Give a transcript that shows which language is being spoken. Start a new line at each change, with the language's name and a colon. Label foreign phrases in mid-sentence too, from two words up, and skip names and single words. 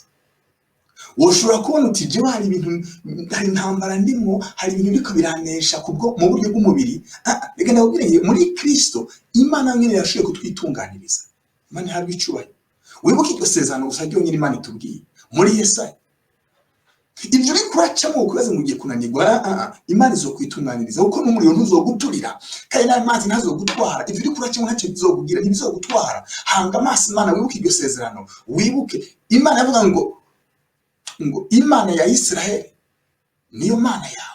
Rundi: Woshobora kubona uti jewe hari ibintu, hari intambara ndimo, hari ibintu biriko biranesha kubwo mu buryo bw'umubiri. Reka ndababwire, muri Kristo Imana nyene yashoboye kutwitunganiriza. Imana ihabwa icubahiro. Wibuke iryo sezerano gusa ryonyene Imana itubwiye muri Yesaya. Ibyo uri kuracamo ukweze mu gihe kunanirwa, Imana izokwitunganiriza, kuko n'umuriro ntuzoguturira, kandi n'amazi ntazogutwara. Ibyo uri kuracamo ntacyo bizokugira, ntibizogutwara. Hanga amaso Imana, wibuke iryo sezerano. Wibuke Imana yavuga ngo Imana ya Isirayeli niyo Mana yawe.